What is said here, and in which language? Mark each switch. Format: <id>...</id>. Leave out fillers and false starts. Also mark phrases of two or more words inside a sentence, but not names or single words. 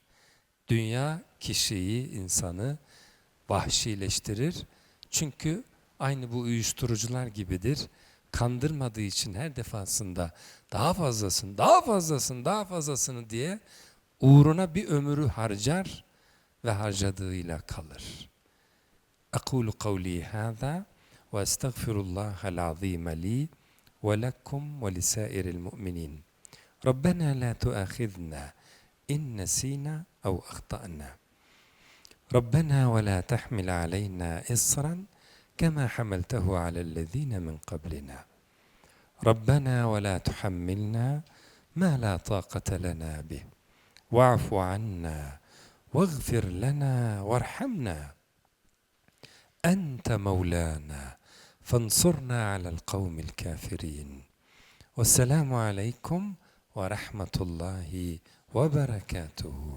<tr>Dünya kişiyi, insanı vahşileştirir. Çünkü aynı bu uyuşturucular gibidir. Kandırmadığı için her defasında daha fazlasını, daha fazlasını, daha fazlasını diye uğruna bir ömrü harcar ve harcadığıyla kalır.</tr> <ar>أقول قولي هذا وأستغفر الله العظيم لي ولكم ولسائر المؤمنين ربنا لا تؤاخذنا إن نسينا أو أخطأنا ربنا ولا تحمل علينا إصرا كما حملته على الذين من قبلنا ربنا ولا تحملنا ما لا طاقة لنا به واعف عنا واغفر لنا وارحمنا أنت مولانا فانصرنا على القوم الكافرين والسلام عليكم ورحمة الله وبركاته.</ar>